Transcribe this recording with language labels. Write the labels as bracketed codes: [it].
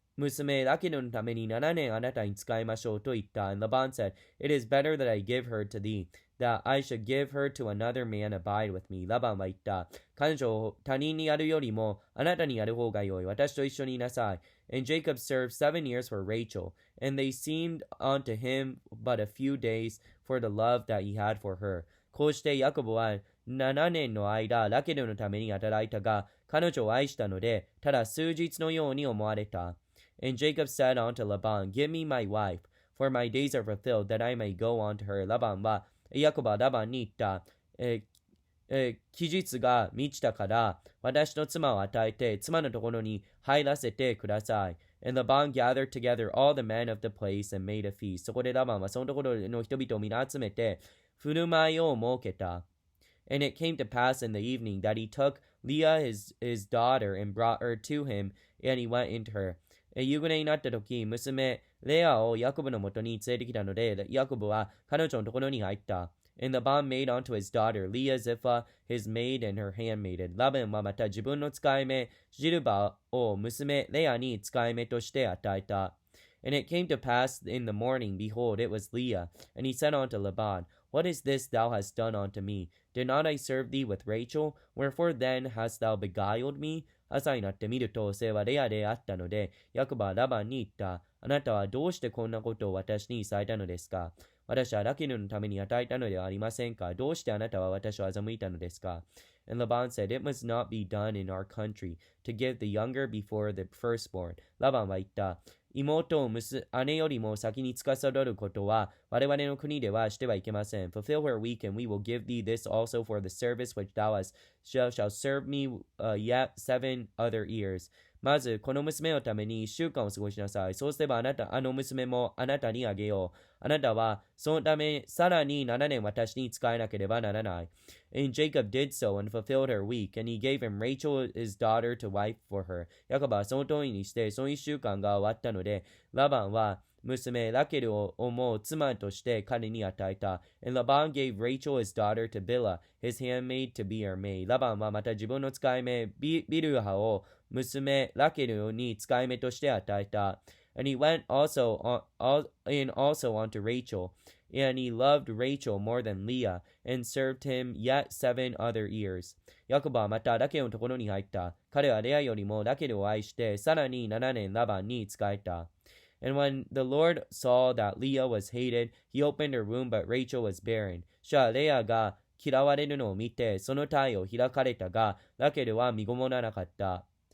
[ja] 娘ラケルのために7年あなたに使いましょうと言った。 [en] And Laban said, It is better that I give her to thee, that I should give her to another man abide with me. [ja] ラバンは言った。彼女を他人にやるよりもあなたにやる方がよい。私と一緒にいなさい。 [en] And Jacob served 7 years for Rachel, and they seemed unto him but a few days for the love that he had for her. [ja] こうしてヤコブは7年の間、ラケルのために働いたが、彼女を愛したので、ただ数日のように思われた。 [en] And Jacob said unto Laban, Give me my wife, for my days are fulfilled, that I may go unto her. [ja] ラバンは、ヤコブはラバンに言った。期日が満ちたから、私の妻を与えて、妻のところに入らせてください。 [en] And Laban gathered together all the men of the place and made a feast. [ja] そこでラバンはそのところの人々を皆集めて、振る舞いを設けた。 [en] And it came to pass in the evening that he took Leah his daughter and brought her to him, and he went into her. [ja] 夕暮れになった時、娘レアをヤコブのもとに連れてきたので、ヤコブは彼女のところに入った。 [en] And Laban made unto his daughter Leah Zilpah his maid and her handmaiden. [ja] ラベンはまた自分の使い目ジルバを娘レアに使い目として与えた。 [en] And it came to pass in the morning, behold, it was Leah. And he said unto Laban, What is this thou hast done unto me? Did not I serve thee with Rachel? Wherefore then hast thou beguiled me? [ja] 朝になってみると、それはレアであったので、ヤコブはラバンに言った。あなたはどうしてこんなことを私にされたのですか？私はラケルのために与えたのではありませんか？どうしてあなたは私を欺いたのですか？ [en] And Laban said, It must not be done in our country, to give the younger before the firstborn. [ja] ラバンは言った。妹を姉よりも先に司ることは我々の国ではしてはいけません。 [en] Fulfill her week, and we will give thee this also for the service which thou hast shall serve me yet 7 other years. [ja] まず、この娘のために1週間を過ごしなさい。そうすればあの娘もあなたにあげよう。あなたはそのためさらに7年私に仕えなければならない。 [en] And Jacob did so and fulfilled her week, and he gave him Rachel his daughter to wife for her. [ja] ヤコブはその通りにして、その1週間が終わったので、ラバンは娘ラケルを思う妻として彼に与えた。 [en] And Laban gave Rachel his daughter to Bilhah, his handmaid, to be her maid. [ja] ラバンはまた自分の使い目ビルハを娘ラケルに使い目として与えた。 [en] And he went also unto Rachel, and he loved Rachel more than Leah, and served him yet 7 other years. [ja] ヤコブはまたラケルのところに入った。彼はレアよりもラケルを愛して、さらに7年ラバンに仕えた。 [en] And when the Lord saw that Leah was hated, he opened her womb, but Rachel was barren. [ja] 主はレアが嫌われるのを見て、その体を開かれたが、ラケルは身ごもらなかった。